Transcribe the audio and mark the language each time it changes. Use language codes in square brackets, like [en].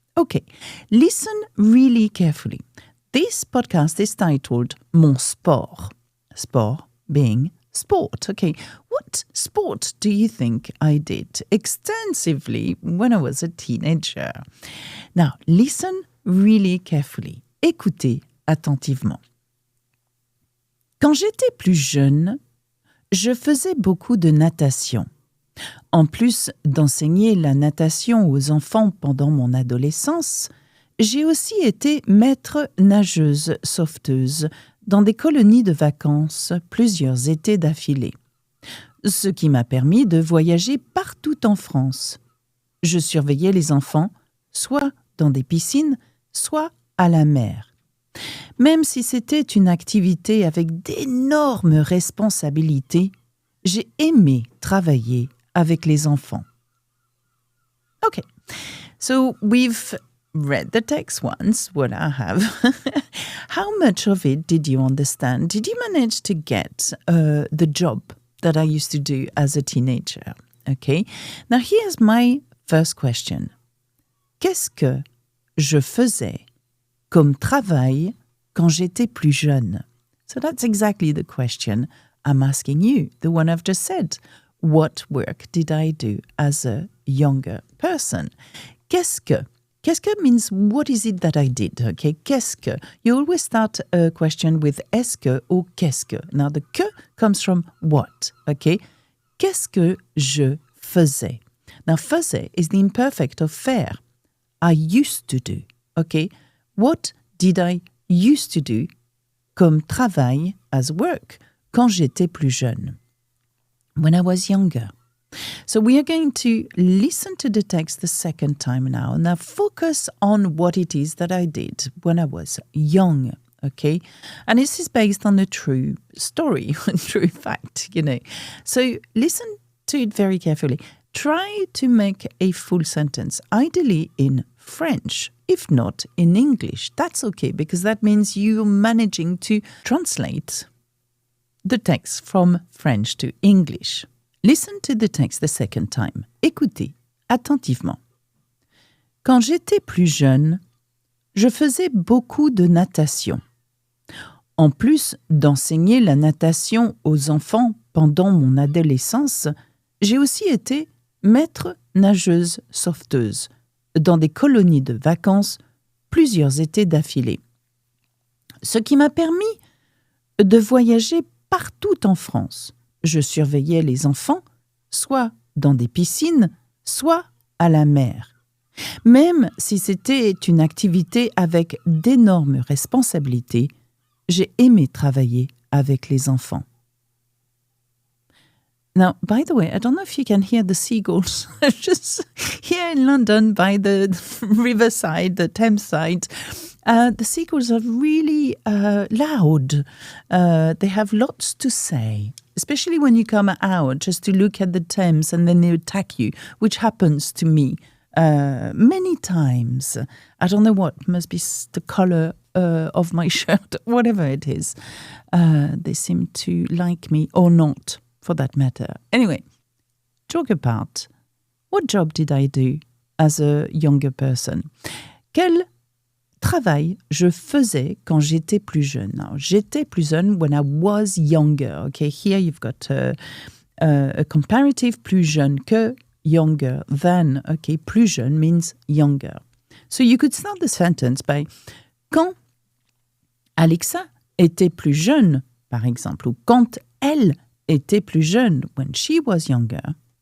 [en] Okay, listen really carefully. This podcast is titled Mon sport. Sport being sport. Okay, what sport do you think I did extensively when I was a teenager? Now, listen really carefully. [fr] Écoutez attentivement. Quand j'étais plus jeune, je faisais beaucoup de natation. En plus d'enseigner la natation aux enfants pendant mon adolescence, j'ai aussi été maître-nageuse sauveteuse dans des colonies de vacances plusieurs étés d'affilée, ce qui m'a permis de voyager partout en France. Je surveillais les enfants, soit dans des piscines, soit à la mer. Même si c'était une activité avec d'énormes responsabilités, j'ai aimé travailler avec les enfants. [en] Okay, so we've read the text once, what I have. How much of it did you understand? Did you manage to get the job that I used to do as a teenager? Okay, now here's my first question. [fr] Qu'est-ce que je faisais comme travail quand j'étais plus jeune? [en] So that's exactly the question I'm asking you, the one I've just said. What work did I do as a younger person? [fr] Qu'est-ce que? [en] Qu'est-ce que means what is it that I did? Okay, qu'est-ce que? You always start a question with est-ce que or qu'est-ce que. Now the que comes from what, okay? [fr] Qu'est-ce que je faisais? [en] Now faisais is the imperfect of faire. I used to do, okay? What did I used to do [fr] comme travail [en] as work [fr] quand j'étais plus jeune, [en] when I was younger. So we are going to listen to the text the second time now. Now focus on what it is that I did when I was young, okay? And this is based on a true story, a true fact, you know. So listen to it very carefully. Try to make a full sentence, ideally in French, if not in English. That's okay, because that means you're managing to translate the text from French to English. Listen to the text the second time. [fr] Écoutez attentivement. Quand j'étais plus jeune, je faisais beaucoup de natation. En plus d'enseigner la natation aux enfants pendant mon adolescence, j'ai aussi été maître-nageuse sauveteuse dans des colonies de vacances plusieurs étés d'affilée, ce qui m'a permis de voyager partout en France. Je surveillais les enfants, soit dans des piscines, soit à la mer. Même si c'était une activité avec d'énormes responsabilités, j'ai aimé travailler avec les enfants. [en] Now, by the way, I don't know if you can hear the seagulls. Just here in London, by the riverside, the Thames side, the seagulls are really loud. They have lots to say, especially when you come out just to look at the Thames and then they attack you, which happens to me many times. I don't know what, must be the color of my shirt, whatever it is. They seem to like me or not, for that matter. Anyway, joke apart, what job did I do as a younger person? [fr] Quel travail je faisais quand j'étais plus jeune? [en] Now, [fr] j'étais plus jeune [en] when I was younger. Okay, here you've got a comparative [fr] plus jeune que [en] younger than. Okay, [fr] plus jeune [en] means younger. So you could start the sentence by [fr] quand Alexa était plus jeune, par exemple, ou quand elle était plus jeune, [en] when she was younger.